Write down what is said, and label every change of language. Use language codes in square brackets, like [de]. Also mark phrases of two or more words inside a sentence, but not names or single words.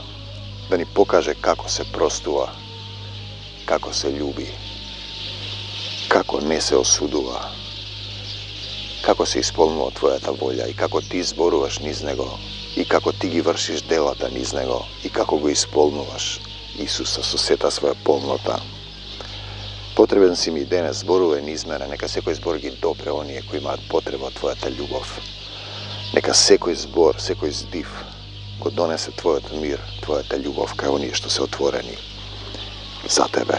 [mk] Da ni pokaže kako se prostuva, kako se ljubi, kako ne se osuduva, kako se ispolnula tvoja ta volja i kako ti zboruvaš niz nego i kako ti gi vršiš delata niz nego i kako go ispolnuvaš, Isusa, со сета своја полнота. Потребен си ми денес зборуве низ мене, нека секој збор ги допре оние кои имаат потреба од твојата љубов. Нека секој збор, секој здив го донесе твојот мир, твојата љубов кај оние што се отворени за тебе.